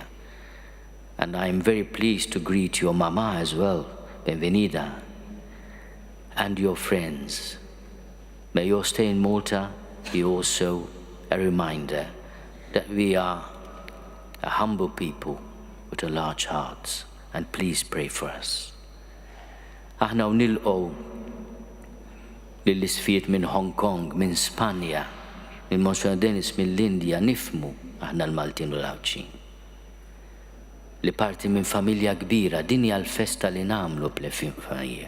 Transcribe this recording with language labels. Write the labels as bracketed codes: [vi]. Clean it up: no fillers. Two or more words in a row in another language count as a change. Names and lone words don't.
[en] And I am very pleased to greet your mama as well, Benvenida, and your friends. May your stay in Malta be also a reminder that we are a humble people with a large heart, and please pray for us. [mt] Aħna nilqgħu lill-isfiet minn Hong Kong, minn Spanja, minn Monsignor Dennis mill-Indja nifmu aħna l-Maltin u l-Awċin. Li parti minn familja kbira, din hija l-festa li nagħmlu fl-Epifanija.